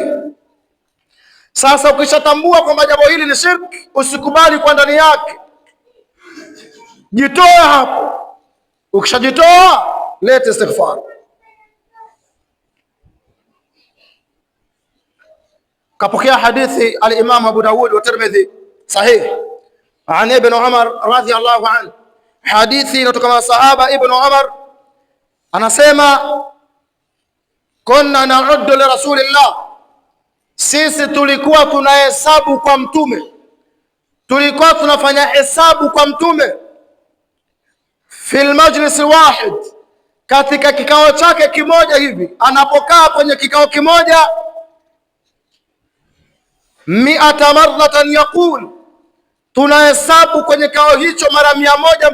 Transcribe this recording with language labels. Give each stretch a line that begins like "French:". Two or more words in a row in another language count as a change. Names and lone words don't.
Swahili: Sasa ukishatambua kwamba jambo hili ni shirki, usikubali kwa ndani yake, jitoe hapo. Ukishajitoa lete istighfar. Kapokea hadithi al-Imam Abu Dawud wa Tirmidhi sahih an Ibn Umar
Arabic: رضي الله عنه,
Swahili: hadithi inatoka kwa sahaba Ibn Umar anasema,
Arabic: كنا نعد ل
Swahili: rasulillah, sisi tulikuwa tunahesabu kwa mtume, tulikuwa tunafanya hesabu kwa mtume,
Arabic: في المجلس الواحد,
Swahili: katika kikao chake kimoja hivi, anapokaa kwenye kikao kimoja,
Arabic: 100 مرة يقول,
Swahili: tunahesabu kwenye kikao hicho mara 100.